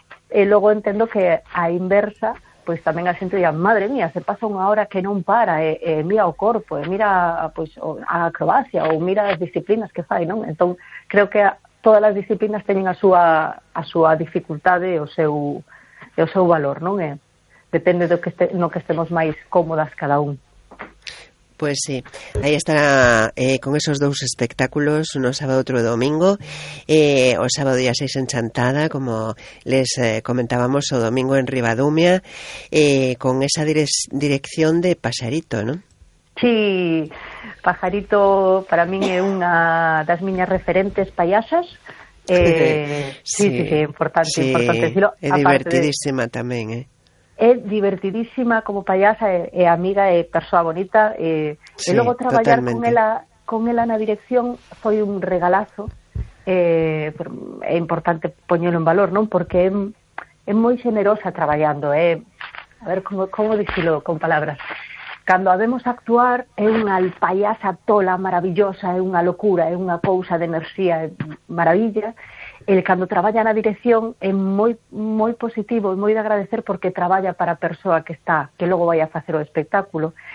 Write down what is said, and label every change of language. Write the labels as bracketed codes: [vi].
[gl] E logo entendo que a inversa, pois tamén a xente diría, madre mía, se pasa unha hora que non para, mira o corpo, mira pois, a acrobacia, ou mira as disciplinas que fai, non? Entón, creo que todas as disciplinas teñen a súa dificultade e o seu valor, non? Depende do que no que estemos máis cómodas cada un. [es] Pues sí, ahí estará con esos dos espectáculos, uno sábado, otro domingo, o sábado día 6 en Chantada, como les comentábamos, o domingo en Rivadumia, con esa dirección de Pajarito, ¿no? Sí, Pajarito para mí es una de las mis referentes payasas. Sí, importante. Decirlo. Es divertidísima de... también, ¿eh? [gl] É divertidísima como payasa, é amiga, é persoa bonita. Sí, e logo traballar totalmente. con ela na dirección foi un regalazo. É importante poñelo en valor, non? Porque é moi xenerosa traballando. A ver, como dicilo con palabras. Cando a vemos actuar, é unha payasa tola, maravillosa, é unha locura, é unha cousa de enerxía, é maravilla. El cando traballa na dirección é moi moi positivo e moi de agradecer porque traballa para a persoa que está, que logo vai a facer o espectáculo.